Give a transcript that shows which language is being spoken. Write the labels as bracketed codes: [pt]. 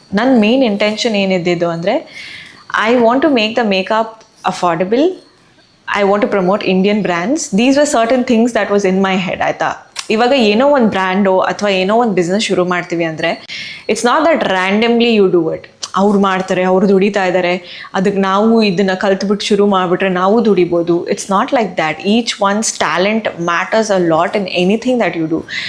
[kn] ನನ್ನ main intention ಏನಿದ್ದಿದ್ದು ಅಂದರೆ [en] I want to make the makeup affordable. I want to promote Indian brands. These were certain things that was in my head. [kn] ಆಯಿತಾ, ಇವಾಗ ಏನೋ ಒಂದು ಬ್ರ್ಯಾಂಡೋ ಅಥವಾ ಏನೋ ಒಂದು ಬಿಸ್ನೆಸ್ ಶುರು ಮಾಡ್ತೀವಿ ಅಂದರೆ [en] It's not that randomly you do it. [kn] ಅವ್ರು ಮಾಡ್ತಾರೆ, ಅವ್ರು ದುಡಿತಾ ಇದ್ದಾರೆ, ಅದಕ್ಕೆ ನಾವು ಇದನ್ನು ಕಲ್ತ್ಬಿಟ್ಟು ಶುರು ಮಾಡಿಬಿಟ್ರೆ ನಾವು ದುಡಿಬೋದು. [en] It's not like that. Each one's talent matters a lot in anything that you do.